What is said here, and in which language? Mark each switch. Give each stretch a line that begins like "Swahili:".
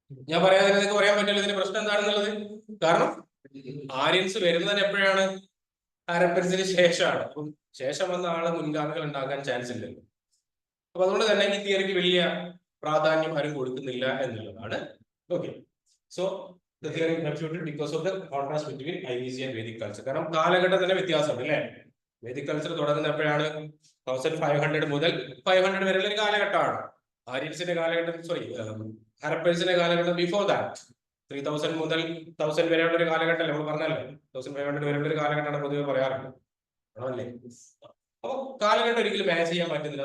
Malayalam: ഞാൻ പറയാതെ നിങ്ങൾക്ക് പറയാൻ പറ്റില്ല ഇതിന്റെ പ്രശ്നം എന്താണെന്നുള്ളത്. കാരണം ആര്യൻസ് വരുന്നത് എപ്പോഴാണ്? ഹാരപ്പൻസിന് ശേഷമാണ്. അപ്പം ശേഷം വന്ന ആള് മുൻഗാമികൾ ഉണ്ടാകാൻ ചാൻസ് ഇല്ലല്ലോ. അപ്പൊ അതുകൊണ്ട് തന്നെ ഈ തിയറിക്ക് വലിയ പ്രാധാന്യം ആരും കൊടുക്കുന്നില്ല എന്നുള്ളതാണ്.
English: Okay, so the theory refuted because of the contrast between IBC and Vedic culture.
Malayalam: കാരണം കാലഘട്ടം തന്നെ വ്യത്യാസമുണ്ട് അല്ലേ? വേദിക് കൾച്ചർ തുടങ്ങുന്ന എപ്പോഴാണ്? 1500 മുതൽ 500 വരെയുള്ള ഒരു കാലഘട്ടമാണ്. ആര്യൻസിന്റെ കാലഘട്ടം, സോറി ഹരപ്പൻസിന്റെ കാലഘട്ടം
English: before that
Malayalam: 3000 മുതൽ 1000 വരെയുള്ള ഒരു കാലഘട്ടം നമ്മൾ പറഞ്ഞല്ലേ. 1500 വരെയുള്ള ഒരു കാലഘട്ടമാണ് പൊതുവെ പറയാറുണ്ട്, ആണല്ലേ? അപ്പൊ കാലഘട്ടം ഒരിക്കലും മാച്ച് ചെയ്യാൻ പറ്റുന്നില്ല.